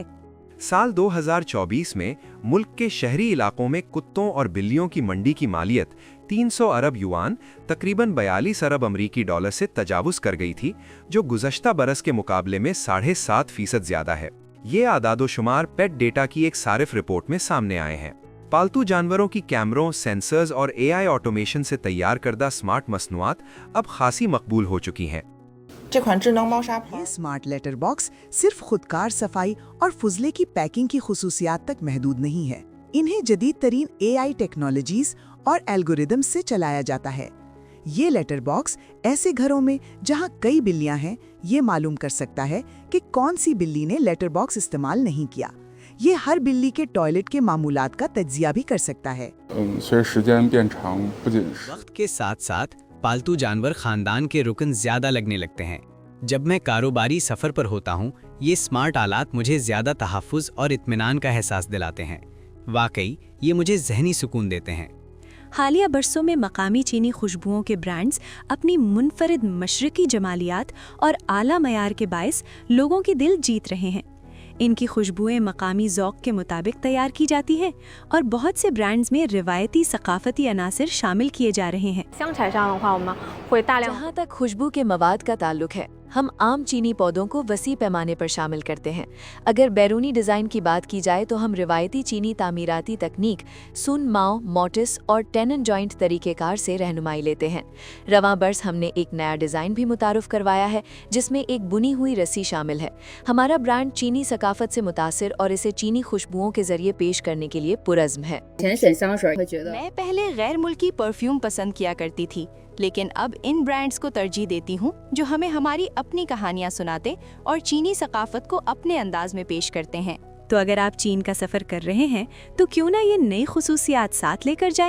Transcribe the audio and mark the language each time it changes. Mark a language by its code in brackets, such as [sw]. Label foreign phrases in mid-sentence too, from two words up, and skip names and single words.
[ur] سال 2024 میں ملک کے شہری علاقوں میں کتوں اور بلیوں کی منڈی کی مالیت 300 ارب یوآن، تقریباً 42 ارب امریکی ڈالر سے تجاوز کر گئی تھی، جو گزشتہ برس کے مقابلے میں 7.5% زیادہ ہے. یہ اعداد و شمار پیٹ ڈیٹا کی ایک صارف رپورٹ میں سامنے آئے ہیں. پالتو جانوروں کی کیمروں، سینسرز اور [en] AI automation [ur] سے تیار کردہ سمارٹ مصنوعات اب خاصی مقبول ہو چکی ہیں. [zh] 这款智能猫砂盘 [ur] یہ [en] smart litter box [ur] صرف خودکار صفائی اور فضلے کی پیکنگ کی خصوصیات تک محدود نہیں ہے. انہیں جدید ترین [en] AI technologies [ur] اور الگورتھم سے چلایا جاتا ہے. یہ [en] litter box [ur] ایسے گھروں میں جہاں کئی بلیاں ہیں، یہ معلوم کر سکتا ہے کہ کون سی بلی نے [en] litter box [ur] استعمال نہیں کیا. یہ ہر بلی کے ٹوائلٹ کے معمولات کا تجزیہ بھی کر سکتا ہے. [zh] 随着时间变长，不仅是 [ur] وقت کے ساتھ ساتھ پالتو جانور خاندان کے رکن زیادہ لگنے لگتے ہیں. جب میں کاروباری سفر پر ہوتا ہوں، یہ سمارٹ آلات مجھے زیادہ تحفظ اور اطمینان کا احساس دلاتے ہیں. واقعی یہ مجھے ذہنی سکون دیتے ہیں. حالیہ برسوں میں مقامی چینی خوشبوؤں کے برانڈز اپنی منفرد مشرقی جمالیات اور اعلیٰ معیار کے باعث لوگوں کی دل جیت رہے ہیں. ان کی خوشبوئیں مقامی ذوق کے مطابق تیار کی جاتی ہیں اور بہت سے برانڈز میں روایتی ثقافتی عناصر شامل کیے جا رہے ہیں. [zh] 香材上的话，我们会大量 [ur] جہاں تک خوشبو کے مواد کا تعلق ہے، ہم عام چینی پودوں کو وسیع پیمانے پر شامل کرتے ہیں. اگر بیرونی ڈیزائن کی بات کی جائے تو ہم روایتی چینی تعمیراتی تکنیک سن ماؤ, [en] mortise and tenon joint [ur] طریقہ کار سے رہنمائی لیتے ہیں. رواں برس ہم نے ایک نیا ڈیزائن بھی متعارف کروایا ہے، جس میں ایک بنی ہوئی رسی شامل ہے. ہمارا برانڈ چینی ثقافت سے متاثر اور اسے چینی خوشبوؤں کے ذریعے پیش کرنے کے لیے پرعزم ہے. [zh] 选选香水会觉得 [ur] میں پہلے غیر ملکی پرفیوم پسند کیا کرتی تھی، لیکن اب ان برانڈز کو ترجیح دیتی ہوں جو ہمیں ہماری اپنی کہانیاں سناتے اور چینی ثقافت کو اپنے انداز میں پیش کرتے ہیں. تو اگر آپ چین کا سفر کر رہے ہیں تو کیوں نہ یہ نئی خصوصیات ساتھ لے کر جائیں.